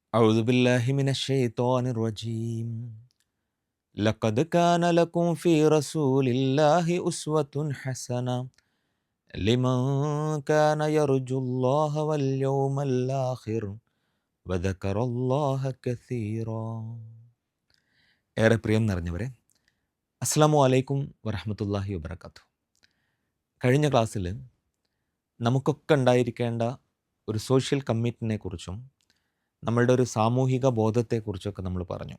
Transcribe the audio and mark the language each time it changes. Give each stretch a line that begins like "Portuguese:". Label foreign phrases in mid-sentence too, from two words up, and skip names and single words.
Arabic: أعوذ بالله من الشيطان الرجيم لقد كان لكم في رسول الله أسوة حسنة لمن كان يرجو الله واليوم الآخر وذكر الله كثيرا.
Malayalam: ഏറെ പ്രിയം നിറഞ്ഞവരെ,
Arabic: السلام عليكم ورحمة الله وبركاته.
Malayalam: കഴിഞ്ഞ ക്ലാസ്സിൽ നമുക്കൊക്കെ ഉണ്ടായിരിക്കേണ്ട ഒരു
English: social commitment
Malayalam: കുറിച്ചും നമ്മളുടെ ഒരു സാമൂഹിക ബോധത്തെക്കുറിച്ചൊക്കെ നമ്മൾ പറഞ്ഞു.